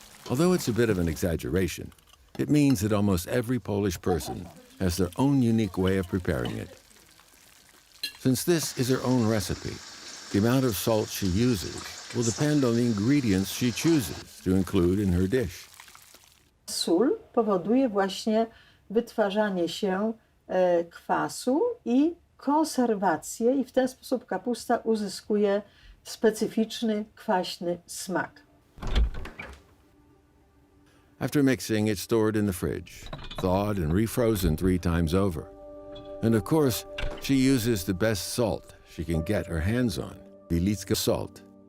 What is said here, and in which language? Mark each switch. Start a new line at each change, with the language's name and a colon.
English: Although it's a bit of an exaggeration, it means that almost every Polish person has their own unique way of preparing it. Since this is her own recipe, the amount of salt she uses will depend on the ingredients she chooses to include in her dish.
Polish: Sól powoduje właśnie wytwarzanie się kwasu i konserwację i w ten sposób kapusta uzyskuje specyficzny, kwaśny smak.
English: After mixing, it's stored in the fridge, thawed and refrozen 3 times over. And of course, she uses the best salt she can get her hands on, Wilicka salt.